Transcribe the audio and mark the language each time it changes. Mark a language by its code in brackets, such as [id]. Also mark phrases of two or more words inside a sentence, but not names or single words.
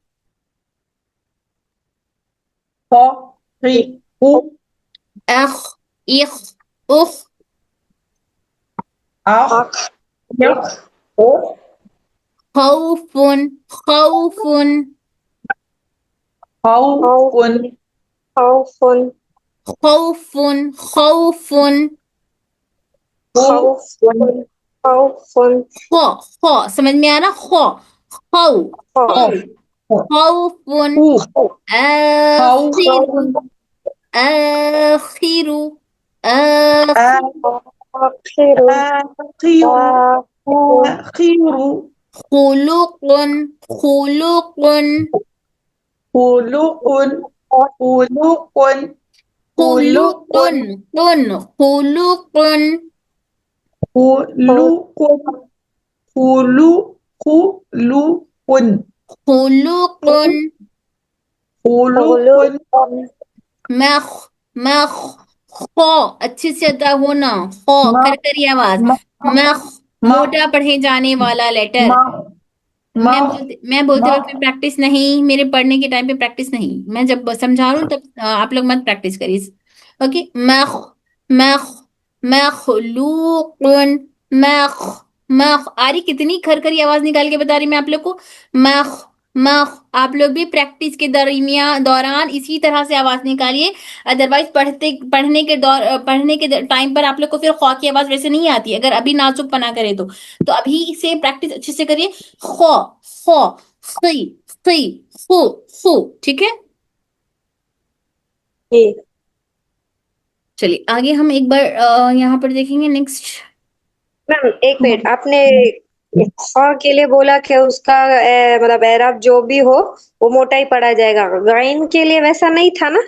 [ur] خو خی خو اخ اخ اخ آخ خوف خوف خوف خوف خوف خو خو سمجھ میں آ رہا، خو خو خوف آخر آخر آخر خلق خلق خلق خلق مخ مخ خو اچھے سے ادا ہونا، خو کرکری آواز، مخ موٹا پڑھے جانے والا لیٹر، میں بولتے وقت میں پریکٹس نہیں، میرے پڑھنے کے ٹائم پہ پریکٹس نہیں، میں جب سمجھا رہا ہوں تب آپ لوگ مت پریکٹس کریے، اوکے، مخ مخ مخلوق مخ مخ آ رہی کتنی کھرکھری آواز نکال کے بتا رہی میں آپ لوگ کو، مخ مخ، آپ لوگ بھی پریکٹس کے دوران اسی طرح سے آواز نکالیے، ادروائز پڑھنے کے ٹائم پر آپ لوگ کو پھر خواہ کی آواز ویسے نہیں آتی، اگر ابھی نازک پنا کرے تو ابھی سے پریکٹس اچھے سے کریے، خو خو خی خی خو خو، ٹھیک ہے، چلیے آگے ہم ایک بار یہاں پر دیکھیں گے نیکسٹ، میم ایک منٹ، آپ نے خواہ کے لیے بولا کہ اس کا مطلب اعراب جو بھی ہو وہ موٹا ہی پڑھا جائے گا، غائن کے لیے ویسا نہیں تھا نا؟